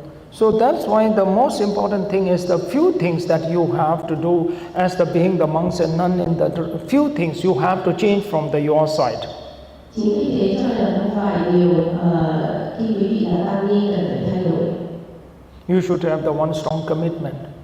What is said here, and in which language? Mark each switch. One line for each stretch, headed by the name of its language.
English: So that's why the most important thing is the few things that you have to do as the being the monks and nuns. In the few things you have to change from your side.
Vietnamese: Chính vì thế cho nên là không phải điều khi quý vị là tăng ni cần phải thay đổi.
English: You should have the one strong commitment.